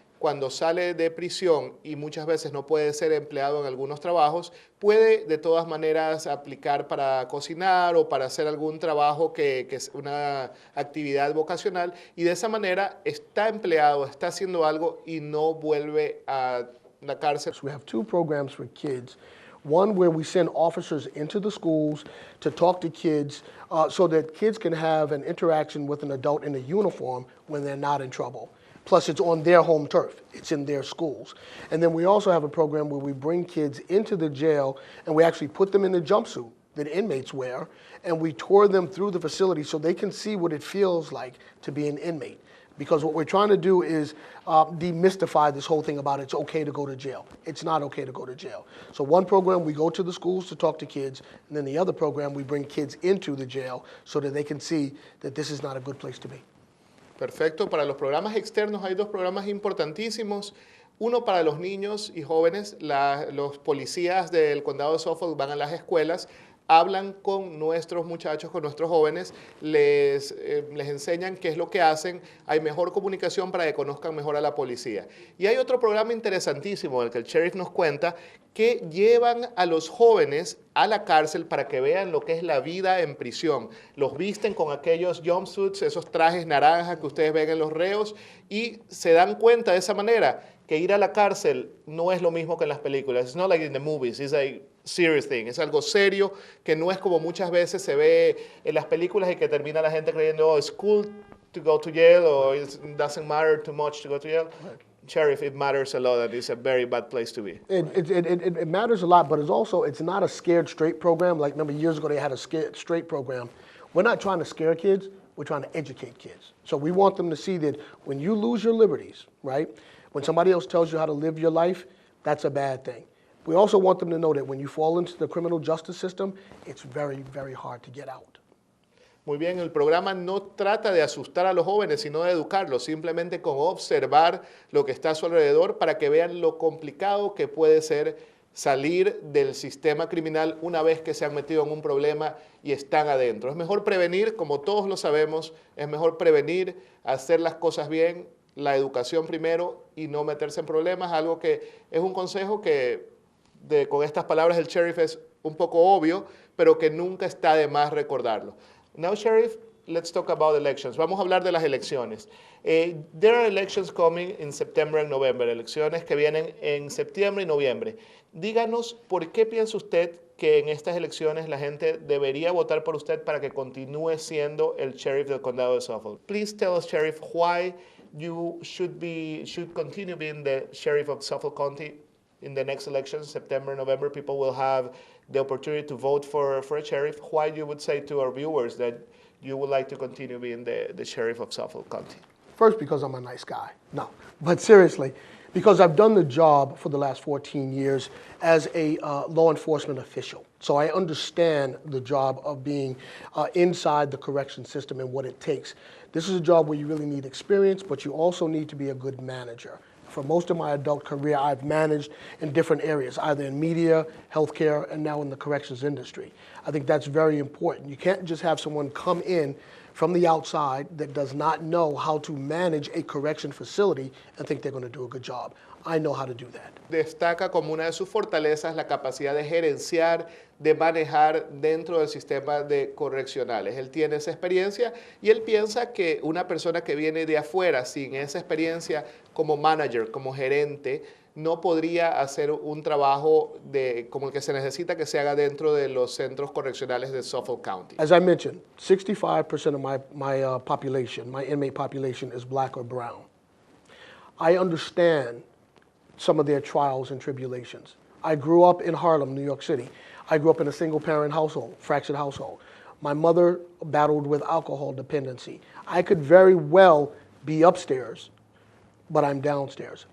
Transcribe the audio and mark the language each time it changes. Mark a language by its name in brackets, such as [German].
[Spanish] cuando sale de prisión y muchas veces no puede ser empleado en algunos trabajos, puede de todas maneras aplicar para cocinar o para hacer algún trabajo que es una actividad vocacional, y de esa manera está empleado, está haciendo algo y no vuelve a la cárcel. [English] So we have two programs for kids. One where we send officers into the schools to talk to kids so that kids can have an interaction with an adult in a uniform when they're not in trouble. Plus, it's on their home turf. It's in their schools. And then we also have a program where we bring kids into the jail and we actually put them in the jumpsuit that inmates wear, and we tour them through the facility so they can see what it feels like to be an inmate. Because what we're trying to do is demystify this whole thing about it's okay to go to jail. It's not okay to go to jail. So one program, we go to the schools to talk to kids, and then the other program, we bring kids into the jail so that they can see that this is not a good place to be. [Spanish] Perfecto. Para los programas externos hay dos programas importantísimos. Uno para los niños y jóvenes. Los policías del condado de Suffolk van a las escuelas, hablan con nuestros muchachos, con nuestros jóvenes, les enseñan qué es lo que hacen, hay mejor comunicación para que conozcan mejor a la policía. Y hay otro programa interesantísimo, el que el sheriff nos cuenta, que llevan a los jóvenes a la cárcel para que vean lo que es la vida en prisión. Los visten con aquellos jumpsuits, esos trajes naranjas que ustedes ven en los reos, y se dan cuenta de esa manera que ir a la cárcel no es lo mismo que en las películas. [English] It's not like in the movies, it's a serious thing. [Spanish] Es algo serio que no es como muchas veces se ve en las películas y que termina la gente creyendo, [English] oh, it's cool to go to jail, or it doesn't matter too much to go to jail. Right. Sheriff, it matters a lot, and it's a very bad place to be. It matters a lot, but it's not a scared straight program. Like, remember years ago they had a scared straight program. We're not trying to scare kids, we're trying to educate kids. So we want them to see that when you lose your liberties, right, when somebody else tells you how to live your life, that's a bad thing. We also want them to know that when you fall into the criminal justice system, it's very, very hard to get out. [Spanish] Muy bien, el programa no trata de asustar a los jóvenes, sino de educarlos, simplemente con observar lo que está a su alrededor para que vean lo complicado que puede ser salir del sistema criminal una vez que se han metido en un problema y están adentro. Es mejor prevenir, como todos lo sabemos, es mejor prevenir, hacer las cosas bien, la educación primero y no meterse en problemas, algo que es un consejo que con estas palabras el sheriff es un poco obvio, pero que nunca está de más recordarlo. [English] Now, Sheriff, let's talk about elections. [Spanish] Vamos a hablar de las elecciones. [English] There are elections coming in September and November, [Spanish] elecciones que vienen en septiembre y noviembre. Díganos, ¿por qué piensa usted que en estas elecciones la gente debería votar por usted para que continúe siendo el sheriff del condado de Suffolk? [English] Please tell us, Sheriff, why you should continue being the sheriff of Suffolk County in the next elections, September, November. People will have the opportunity to vote for a sheriff. Why you would say to our viewers that you would like to continue being the sheriff of Suffolk County? First, because I'm a nice guy. No, but seriously, because I've done the job for the last 14 years as a law enforcement official. So I understand the job of being inside the correction system and what it takes. This is a job where you really need experience, but you also need to be a good manager. For most of my adult career, I've managed in different areas, either in media, healthcare, and now in the corrections industry. I think that's very important. You can't just have someone come in from the outside that does not know how to manage a correction facility and think they're going to do a good job. I know how to do that. [Spanish] Destaca como una de sus fortalezas la capacidad de gerenciar, de manejar dentro del sistema de correccionales. Él tiene esa experiencia y él piensa que una persona que viene de afuera sin esa experiencia como manager, como gerente, no podría hacer un trabajo como el que se necesita que se haga dentro de los centros correccionales de Suffolk County. [English] As I mentioned, 65% of my population, my inmate population, is black or brown. I understand some of their trials and tribulations. I grew up in Harlem, New York City. I grew up in a single-parent household, fractured household. My mother battled with alcohol dependency. I could very well be upstairs, but I'm downstairs.